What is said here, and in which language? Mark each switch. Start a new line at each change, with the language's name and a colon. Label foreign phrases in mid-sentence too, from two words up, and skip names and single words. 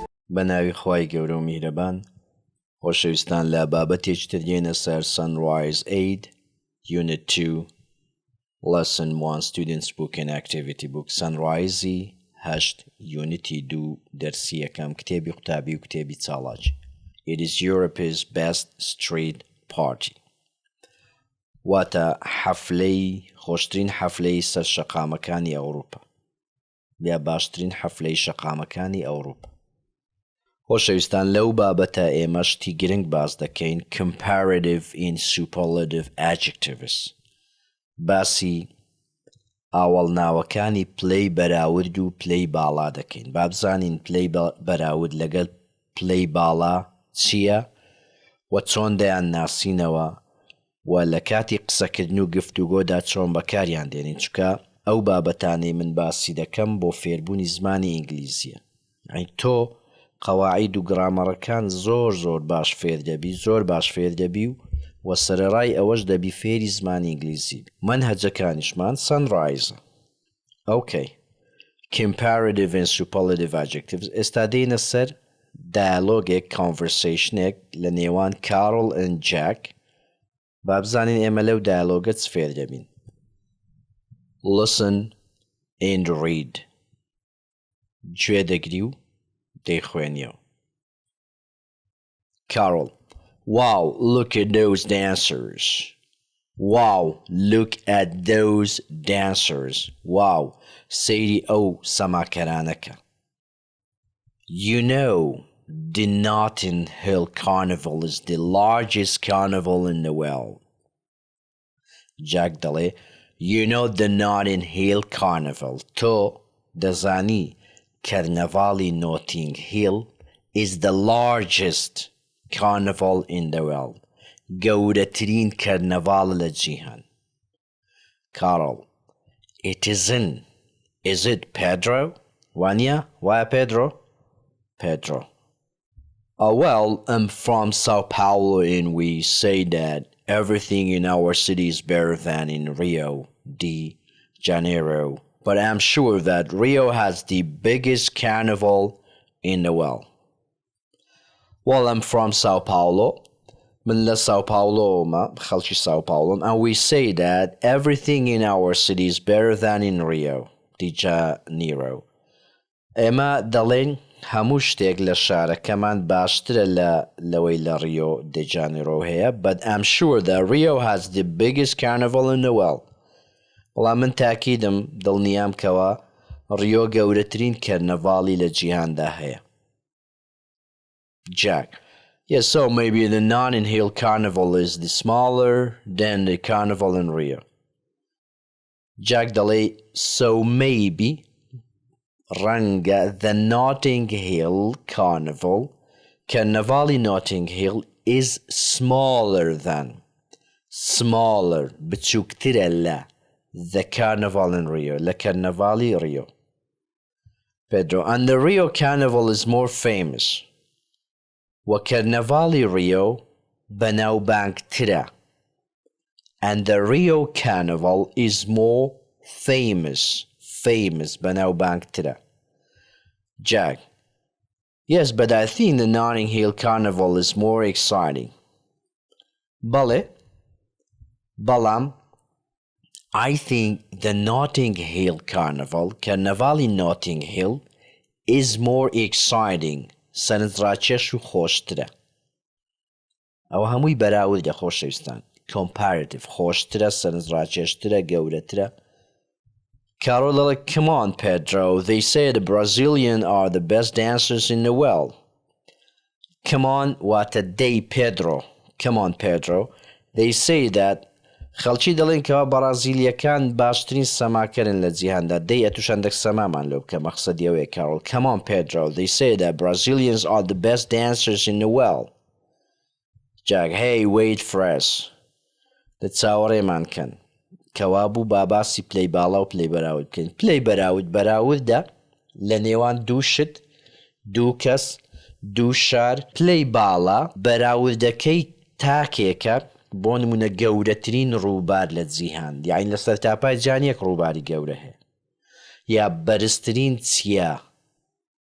Central Kurdish: بە ناوی خوای گەورە و میهرەبان خۆشەویستان لە بابەتێکی تر دێنە سەر
English: Sunrise Aid Unit 2 Lesson 1 Students Book and Activity Book Sunrise 8 Unity 2
Central Kurdish: دەرسی یەکەم کتێبی قوتابی و کتێبی چالاک
English: It is Europe's best street party
Central Kurdish: واتە حەفلەی خۆشترین حەفلەی سەر شەقامەکانی ئەوروپا یا باشترین حەفلەی شەقامەکانی ئەوروپا خۆشەویستان لەو بابەتە ئێمە شتی گرنگ باس دەکەین
English: comparative in superlative adjectives
Central Kurdish: باسی ئاوەڵناوەکانی پلەی بەراورد و پلەی باڵا دەکەین با بزانین پلەی بەراورد لەگەڵ پلەی باڵا چییە و چۆن دەیان ناسینەوە و لە کاتی قسەکردن و گفتوگۆدا چۆن بەکاریان دێنین چونکە ئەو بابەتانەی من باسی دەکەم بۆ فێربوونی زمانی ئینگلیزیە تۆ قەواعید و گرامەرەکان زۆر باش فێر دەبی زۆر باش فێر دەبی و سەرەڕای ئەوەش دەبی فێری زمانی ئینگلیزی مەنهەجەکانیشمان Sunrise ئۆکەی
English: comparative and superlative adjectives
Central Kurdish: ئێستا دێنە سەر
English: dialogue conversationێک
Central Kurdish: لە نێوان Carol and Jack با بزانین ئێمە لەو dialogue چ فێر دەبین
English: Listen and read
Central Kurdish: گوێ دەگری و دەیخوێنیەوە Carol
English: Wow, look at those dancers. Wow, look at those dancers.
Central Kurdish: Wow, سەیری ئەو سەماکەرانەکە.
English: You know, the Notting Hill Carnival is the largest carnival in the world. Jack دەڵێ You know the Notting Hill Carnival.
Central Kurdish: تۆ دەزانی کەرنەڤاڵی
English: Notting Hill is the largest carnival in the world.
Central Kurdish: گەورەترین کەرنەڤاڵە لە جیهان.
English: Carol It isn't. Is it Pedro?
Central Kurdish: وانە وایە Pedro?
English: Pedro Well, I'm from Sao Paulo and we say that everything in our city is better than in Rio de Janeiro. But I'm sure that Rio has the biggest carnival in the world. Well, I'm from Sao Paulo.
Central Kurdish: من لە Sao Paulo ما خەڵکی
English: Sao Paulo and we say that everything in our city is better than in Rio de Janeiro.
Central Kurdish: ئێمە دەڵێن هەموو شتێک لە شارەکەمان باشترە لەوەی لە Rio de Janeiro هەیە
English: but I'm sure that Rio has the biggest carnival in the world.
Central Kurdish: بەڵام من تاکیدم دڵنیام کەوە ڕیۆ گەورەترین کەرنەڤاڵی لە جیهاندا هەیە.
English: Jack Yes, so maybe the Notting Hill Carnival is the smaller than the carnival in Rio. Jack دەڵێ So maybe ڕەنگە the Notting Hill Carnival کەرنەڤاڵی Notting Hill is smaller than
Central Kurdish: بچووکترە لە
English: the carnival in Rio
Central Kurdish: لە کەرنەڤاڵی Rio.
English: Pedro And the Rio Carnival is more famous.
Central Kurdish: و کەرنەڤاڵی Rio بەناوبانگترە.
English: And the Rio Carnival is more famous بەناوبانگترە. Jack Yes, but I think the Notting Hill Carnival is more exciting.
Central Kurdish: بەڵێ بەڵام
English: I think the Notting Hill Carnival کەرنەڤاڵی Notting Hill is more exciting
Central Kurdish: سەرنجڕاکێش و خۆشترە. ئەوە هەمووی بەراوردە خۆشەویستان comparative خۆشترە سەرنجڕاکێشترە گەورەترە.
English: Carol دەڵێ Come on Pedro, they say the Brazilians are the best dancers in the world. Come on واتە they Pedro Come on Pedro They say that
Central Kurdish: خەڵکی دەڵێن کەوا بەرازیلیەکان باشترین سەماکەرن لە جیهاندا دەی ئەتوشاندەک سەمامان لەو بکە مەقسەدی ئەوەیە
English: Carol Come on Pedro They say that Brazilians are the best dancers in the world.
Central Kurdish: Jack
English: Hey wait for us
Central Kurdish: دە چاوەڕێمان کەن کەوا بوو باباسی پلەی باڵا و پلەی بەراورد بکەین پلەی بەراوردە لە نێوان دوو شت دوو کەس دوو شار پلەی باڵا بەراوردەکەی تاکێکە بۆ نمونە گەورەترین ڕووبار لە جیهان یاین لە سەرتاپای جیهان یەک ڕووباری گەورە هەیە یا بەرزترین چیا